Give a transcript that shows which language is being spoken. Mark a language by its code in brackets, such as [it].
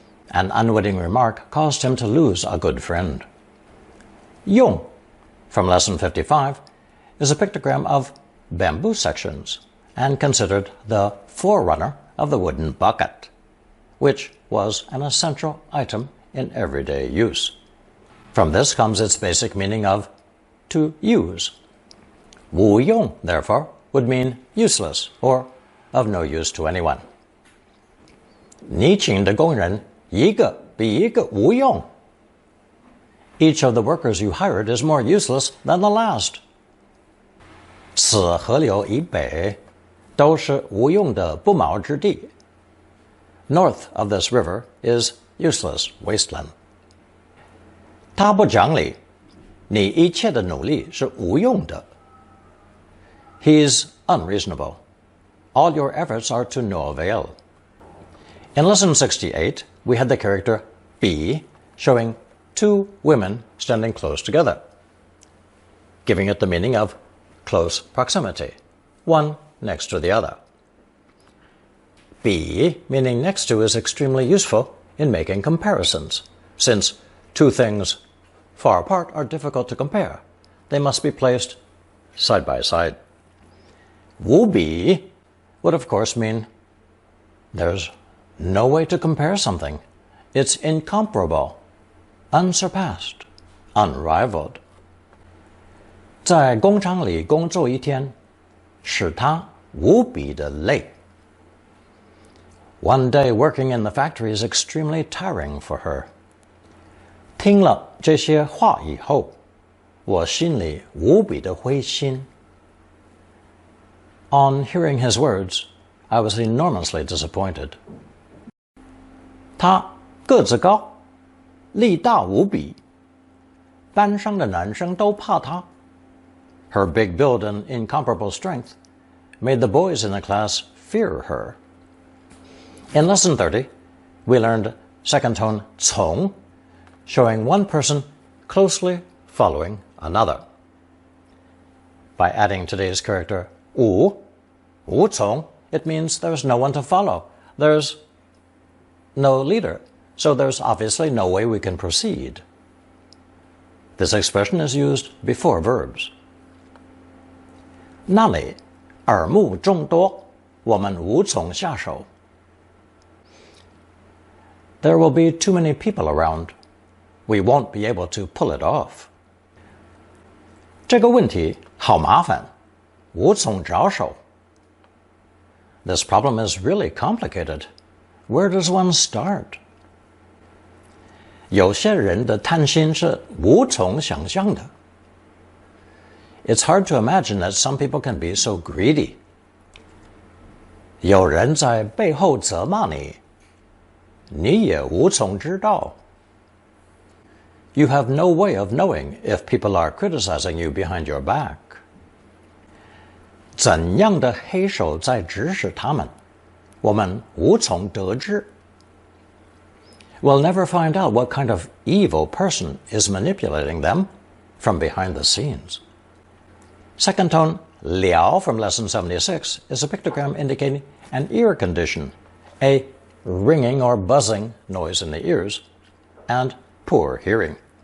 [en] An unwitting remark caused him to lose a good friend. 用 from lesson 55 is a pictogram of bamboo sections and considered the forerunner of the wooden bucket, which was an essential item in everyday use. From this comes its basic meaning of to use. 无用, therefore, would mean useless or of no use to anyone. [zh] 你请的工人一个比一个无用. [en] Each of the workers you hired is more useless than the last. [zh] 此河流以北都是无用的不毛之地. [en] North of this river is useless wasteland. [zh] 他不讲理，你一切的努力是无用的. [en] He's unreasonable. All your efforts are to no avail. In lesson 68, we had the character be showing two women standing close together, giving it the meaning of close proximity, one next to the other. Be, meaning next to, is extremely useful in making comparisons, since two things far apart are difficult to compare. They must be placed side by side. 无比 would of course mean there's no way to compare something. It's incomparable, unsurpassed, unrivaled. [zh] 在工厂里工作一天，使他无比的累。 [en] One day working in the factory is extremely tiring for her. [zh] 听了这些话以后，我心里无比的灰心。 [en] On hearing his words, I was enormously disappointed. [zh] 他个子高，力大无比，班上的男生都怕他。 [en] Her big build and incomparable strength made the boys in the class fear her. In lesson 30, we learned second tone 从, showing one person closely following another. By adding today's character 无从, it means there's no one to follow. There's no leader, so there's obviously no way we can proceed. This expression is used before verbs. [zh] 那里耳目众多，我们无从下手。 [en] There will be too many people around. We won't be able to pull it off. [zh] 这个问题好麻烦，无从着手。 [en] This problem is really complicated. Where does one start? [zh] 有些人的贪心是无从想象的。 [en] It's hard to imagine that some people can be so greedy. [zh] 有人在背后责骂你，你也无从知道。 [en] You have no way of knowing if people are criticizing you behind your back. [zh] 怎样的黑手在指使他们，我们无从得知。 [en] We'll never find out what kind of evil person is manipulating them from behind the scenes. Second tone 了 from lesson 76 is a pictogram indicating an ear condition, a ringing or buzzing noise in the ears, and poor hearing.